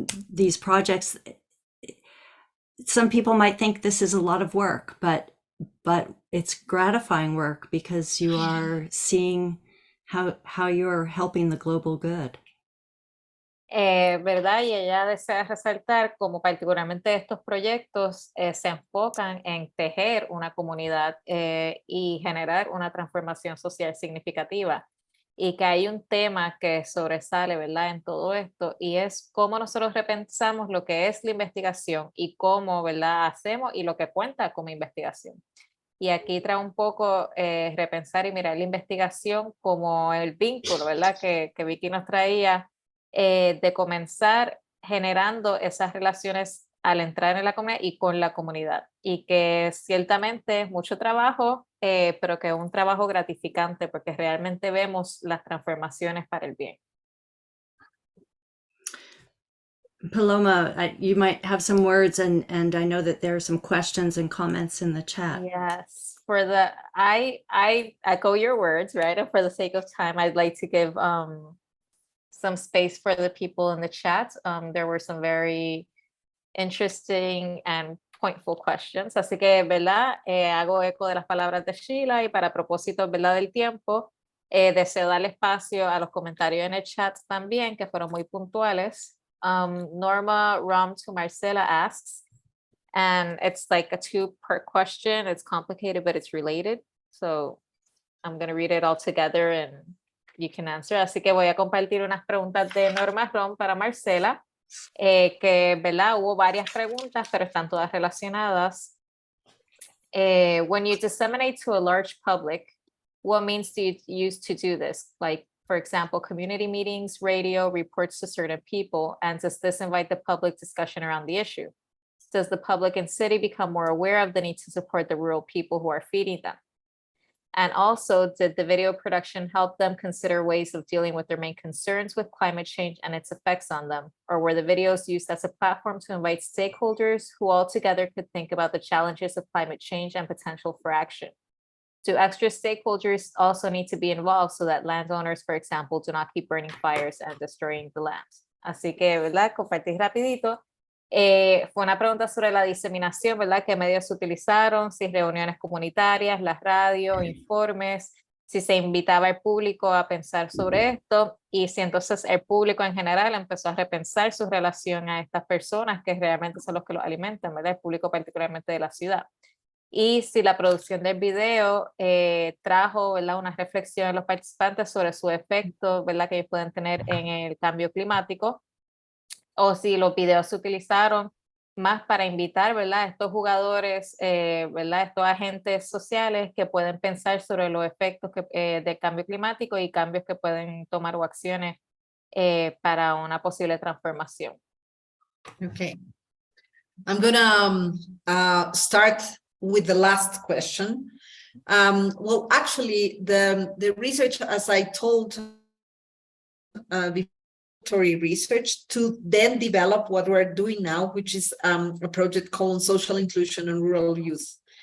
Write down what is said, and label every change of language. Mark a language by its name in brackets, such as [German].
[English] These projects, some people might think this is a lot of work, but it's gratifying work because you are seeing how you're helping the global good. [Spanish] ¿Verdad? Y ella desea resaltar cómo particularmente estos proyectos se enfocan en tejer una comunidad y generar una transformación social significativa. Y que hay un tema que sobresale, ¿verdad?, en todo esto, y es cómo nosotros repensamos lo que es la investigación y cómo, ¿verdad?, hacemos y lo que cuenta como investigación. Y aquí trae un poco repensar y mirar la investigación como el vínculo, ¿verdad?, que Vicky nos traía, de comenzar generando esas relaciones al entrar en la comunidad y con la comunidad, y que ciertamente es mucho trabajo, pero que es un trabajo gratificante porque realmente vemos las transformaciones para el bien. [English] Paloma, you might have some words, and I know that there are some questions and comments in the chat. Yes, I echo your words, right? And for the sake of time, I'd like to give some space for the people in the chat. There were some very interesting and pointful questions. [Spanish] Así que, ¿verdad? Hago eco de las palabras de Sheila y para propósito, ¿verdad? Del tiempo, deseo darle espacio a los comentarios en el chat también, que fueron muy puntuales. [English] Norma Rom to Marcela asks, and it's like a two-part question. It's complicated, but it's related. So I'm going to read it all together and you can answer. [Spanish] Así que voy a compartir unas preguntas de Norma Rom para Marcela, que, ¿verdad? Hubo varias preguntas, pero están todas relacionadas. [English] When you disseminate to a large public, what means do you use to do this? Like, for example, community meetings, radio, reports to certain people, and does this invite the public discussion around the issue? Does the public and city become more aware of the need to support the rural people who are feeding them? And also, did the video production help them consider ways of dealing with their main concerns with climate change and its effects on them? Or were the videos used as a platform to invite stakeholders who all together could think about the challenges of climate change and potential for action? Do extra stakeholders also need to be involved so that landowners, for example, do not keep burning fires and destroying the land? [Spanish] Así que, ¿verdad? Compartí rapidito. Fue una pregunta sobre la diseminación, ¿verdad? ¿Qué medios se utilizaron? Si reuniones comunitarias, las radios, informes, si se invitaba al público a pensar sobre esto y si entonces el público en general empezó a repensar su relación a estas personas que realmente son los que los alimentan, ¿verdad? El público particularmente de la ciudad. Y si la producción del video trajo, ¿verdad? Una reflexión en los participantes sobre su efecto, ¿verdad? Que ellos pueden tener en el cambio climático, o si los videos se utilizaron más para invitar, ¿verdad? Estos jugadores, ¿verdad? Estos agentes sociales que pueden pensar sobre los efectos del cambio climático y cambios que pueden tomar o acciones para una posible transformación. [English] Okay. I'm gonna start with the last question. Well, actually, the research, as I told research to then develop what we're doing now, which is a project called Social Inclusion and Rural Youth.